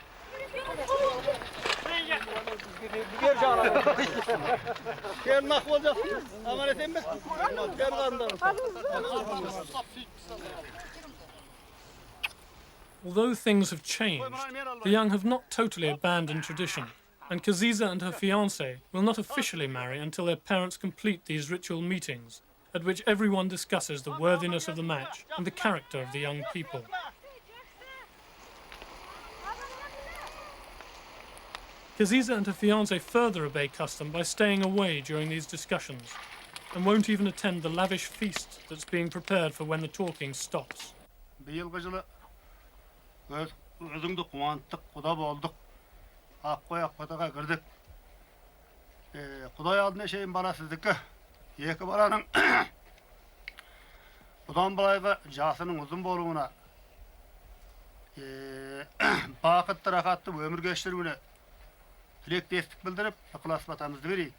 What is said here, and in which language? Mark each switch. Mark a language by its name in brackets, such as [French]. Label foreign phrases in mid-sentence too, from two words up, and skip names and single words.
[English] Although things have changed, the young have not totally abandoned tradition, and Kaziza and her fiancé will not officially marry until their parents complete these ritual meetings, at which everyone discusses the worthiness of the match and the character of the young people. Kaziza and her fiancé further obey custom by staying away during these discussions, and won't even attend the lavish feast that's being prepared for when the talking stops. [Kazakh] Özüңді қуанттық, құда болдық. Аққой ақпатаға кірдік. Құдай алдына шейін бала сіздікі. Екі баланың бұдан былайғы жасының ұзын болуына, бақытты рахатты өмір кештіруіне тілектестік білдіріп, ықылас батамызды берейік.